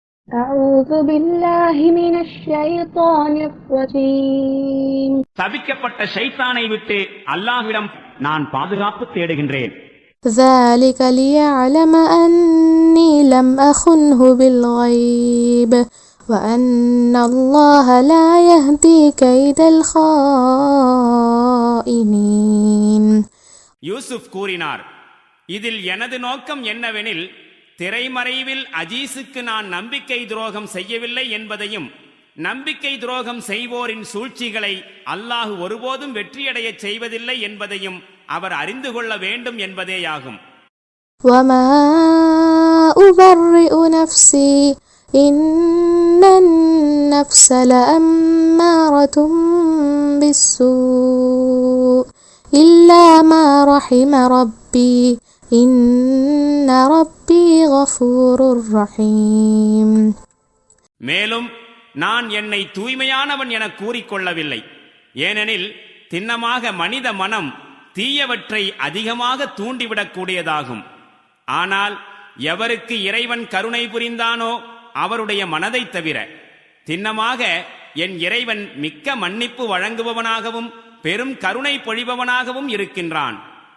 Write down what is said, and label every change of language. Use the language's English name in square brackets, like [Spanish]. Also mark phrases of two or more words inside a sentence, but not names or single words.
[Arabic] أعوذ بالله من الشيطان الرجيم. [Tamil] தவிக்கப்பட்ட ஷைத்தானை விட்டு அல்லாஹ்விடம் நான் பாதுகாப்பு தேடுகின்றேன். [Arabic] ذلك ليعلم أني لم أخنه بالغيب وأن الله لا يهدي كيد الخائنين. [Tamil] யூசுப் கூறினார், இதில் எனது நோக்கம் என்னவெனில், திரைமறைவில் அஜீஸுக்கு நான் நம்பிக்கை துரோகம் செய்யவில்லை என்பதையும், நம்பிக்கை துரோகம் செய்வோரின் சூழ்ச்சிகளை அல்லாஹ் ஒருபோதும் வெற்றியடைய செய்வதில்லை என்பதையும் அவர் அறிந்து கொள்ள வேண்டும் என்பதேயாகும். [Arabic] وما أبرئ نفسي إن النفس لأمارة بالسوء إلا ما رحم ربي إن ربي غفور رحيم. [Tamil] மேலும் நான் என்னை தூய்மையானவன் என கூறிக்கொள்ளவில்லை. ஏனெனில் திண்ணமாக மனித மனம் தீயவற்றை அதிகமாக தூண்டிவிடக்கூடியதாகும். ஆனால் எவருக்கு இறைவன் கருணை புரிந்தானோ அவருடைய மனதை தவிர, திண்ணமாக என் இறைவன் மிக்க மன்னிப்பு வழங்குபவனாகவும் பெரும் கருணை பொழிபவனாகவும் இருக்கின்றான்.